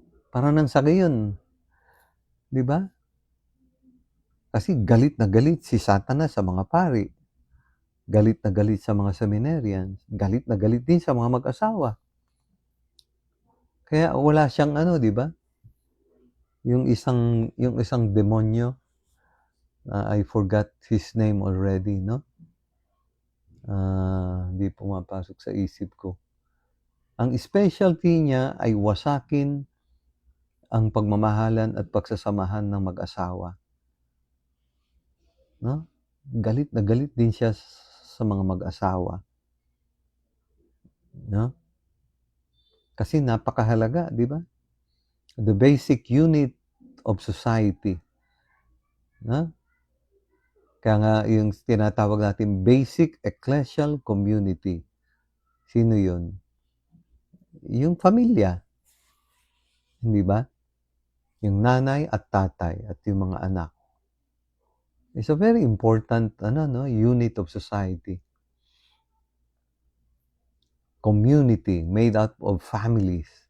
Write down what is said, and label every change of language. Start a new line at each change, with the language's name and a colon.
Filipino: Para nang sa gayon, 'di ba? Kasi galit na galit si Satanas sa mga pari. Galit na galit sa mga seminarians. Galit na galit din sa mga mag-asawa. Kaya wala siyang ano, 'di ba? Yung isang demonyo,
English: I forgot his name already, no?
Filipino: Hindi pumapasok sa isip ko. Ang specialty niya ay wasakin ang pagmamahalan at pagsasamahan ng mag-asawa. No? Galit na galit din siya sa mga mag-asawa. No? Kasi napakahalaga, di ba?
English: The basic unit of society.
Filipino: No? Kaya nga yung tinatawag natin basic ecclesial community. Sino yun? Yung pamilya. Hindi ba? Yung nanay at tatay at yung mga anak.
English: It's a very important unit of society. Community made up of families.